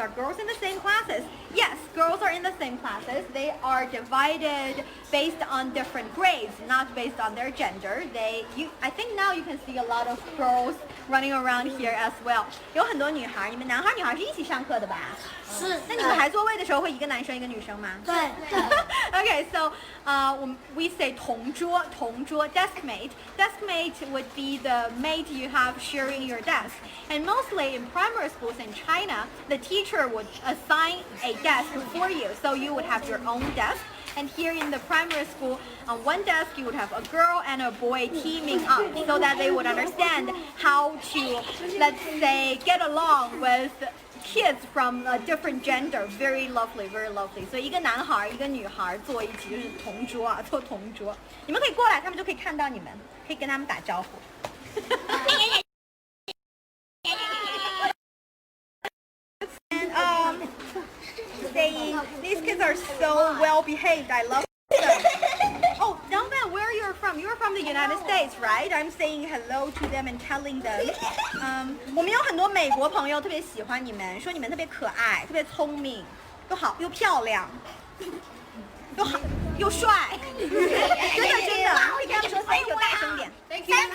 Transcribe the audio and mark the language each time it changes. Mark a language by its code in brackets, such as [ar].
[en] Are girls in the same classes? Yes, girls are in the same classes. They are divided based on different grades, not based on their gender. I think now you can see a lot of girls running around here as well. [zh] 有很多女孩，你们男孩女孩是一起上课的吧？是。那你们排座位的时候会一个男生一个女生吗？对。 [en] Okay, so we say 同桌 deskmate. Deskmate would be the mate you have sharing your desk. And mostly in primary schools in China, the teacher would assign a desk for you. So you would have your own desk. And here in the primary school, on one desk you would have a girl and a boy teaming up so that they would understand how to, let's say, get along with kids from a different gender. Very lovely, very lovely. [zh] 所以一个男孩一个女孩坐一起就是同桌啊，坐同桌。你们可以过来，他们就可以看到你们，可以跟他们打招呼。 [en] And saying these kids are so well behaved. I love them. Oh, Donvan, where you're from? You're from the United States, right? I'm saying hello to them and telling them. [zh] 我们有很多美国朋友特别喜欢你们，说你们特别可爱，特别聪明，又好又漂亮，又好又帅，真的，会跟他们说 [en] thank you， [zh] 大声点 ，thank you。